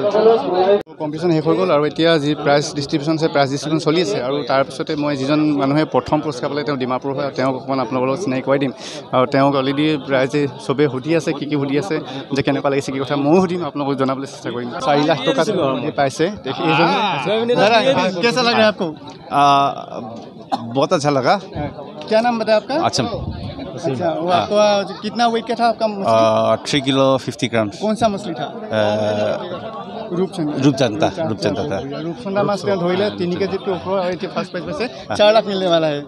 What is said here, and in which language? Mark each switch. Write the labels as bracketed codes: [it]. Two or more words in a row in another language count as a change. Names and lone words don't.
[as] কম্পিটিশ্যন শেষ হৈ গ'ল, আৰু এতিয়া যি [en] prize distribution [as] আছে, [en] prize distribution [as] চলি আছে। আৰু তাৰপিছতে মই যিজন মানুহে প্ৰথম পুৰস্কাৰ পালে, তেওঁ ডিমাপুৰ হয়, তেওঁক অকণমান আপোনালোকৰ লগত চিনাকি কৰাই দিম। আৰু তেওঁক অলৰেডি ৰাইজে চবেই সুধি আছে, কি সুধি আছে, যে কেনেকুৱা লাগিছে, কি কথা ময়ো সুধিম, আপোনালোকক জনাবলৈ চেষ্টা কৰিম। 4 লাখ টকা পাইছে। [hi] कैसा लग रहा है आपको? बहुत अच्छा लगा। क्या नाम बताया आपका? अच्छा, अच्छा वो आपका कितना वेट का था आपका? 3 किलो 50 ग्राम। कौन सा मछली था? रूपचंदा था। रूपचंदा माछ धोइले 3 केजी के ऊपर और ये [en] first price [hi] में से 4 लाख मिलने वाला है।